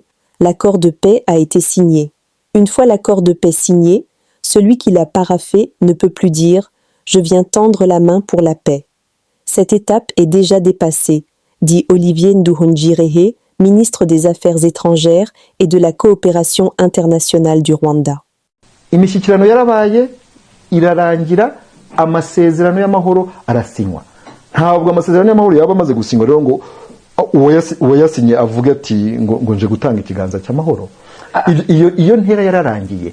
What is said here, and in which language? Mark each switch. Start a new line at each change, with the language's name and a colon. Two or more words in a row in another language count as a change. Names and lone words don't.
French: L'accord de paix a été signé. Une fois l'accord de paix signé, celui qui l'a paraphé ne peut plus dire « Je viens tendre la main pour la paix ». Cette étape est déjà dépassée, dit Olivier Nduhungirehe, ministre des Affaires étrangères et de la coopération internationale du Rwanda.
Kinyarwanda: Imishyikirano yarabaye irarangira amasezerano y'amahoro arasinywa. Ntabwo amasezerano y'amahoro yaba amaze gusinywa rero ngo uwayasinye avuga ati ngo nje gutanga ikiganza cy'amahoro. Iyo ntera yararangiye.